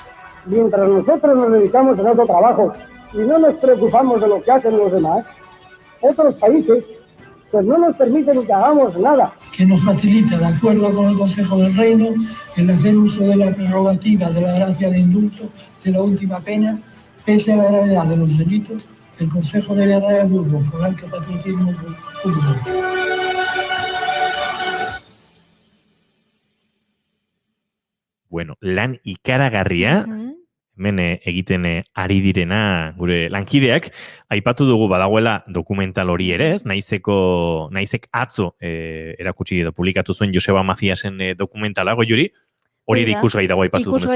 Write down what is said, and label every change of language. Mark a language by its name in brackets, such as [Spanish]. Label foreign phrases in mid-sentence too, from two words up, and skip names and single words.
[Spanish] Mientras nosotros nos dedicamos a nuestro trabajo y no nos preocupamos de lo que hacen los demás, otros países pues no nos permiten que hagamos nada. Que nos facilita, de acuerdo con el Consejo del Reino, el hacer uso de la prerrogativa de la gracia de indulto de la última pena, pese a la gravedad de los delitos, el Consejo de Guerra de Burgos, con alto patriotismo público. [Basque] Bueno, lan ikaragarria, hemen egiten ari direna gure lankideak, aipatu dugu badagoela dokumental hori ere, ez? Naizek atzo erakutsi edo publikatu zuen Joseba Maciasen dokumentala, Goiuri, hori ere ikusgai dago aipatu dugun bezala.